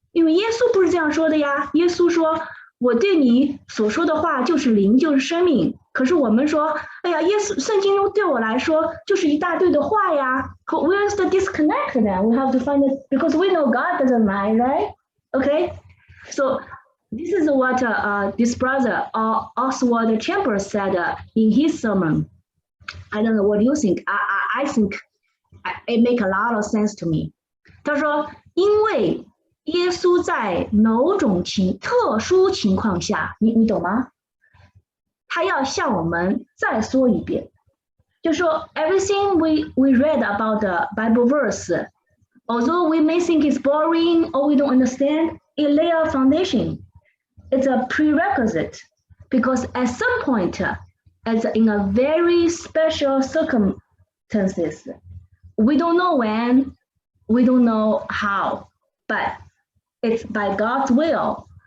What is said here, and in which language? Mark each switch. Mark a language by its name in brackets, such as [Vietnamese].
[Chinese] 因为耶稣不是这样说的呀，耶稣说我对你所说的话就是灵，就是生命。可是我们说，哎呀，圣经中对我来说就是一大堆的话呀。 [English] Where's the disconnect then? We have to find it because we know God doesn't lie, right? Okay, so this is what this brother Oswald Chambers said in his sermon. I don't know what you think. I think it make a lot of sense to me. [Chinese] 他说，因为耶稣在某种特殊情况下，你懂吗？他要向我们再说一遍，就说 [English] everything we read about the Bible verse, although we may think it's boring or we don't understand, it lay a foundation. It's a prerequisite because at some point, as in a very special circumstances, we don't know when, we don't know how, but it's by God's will.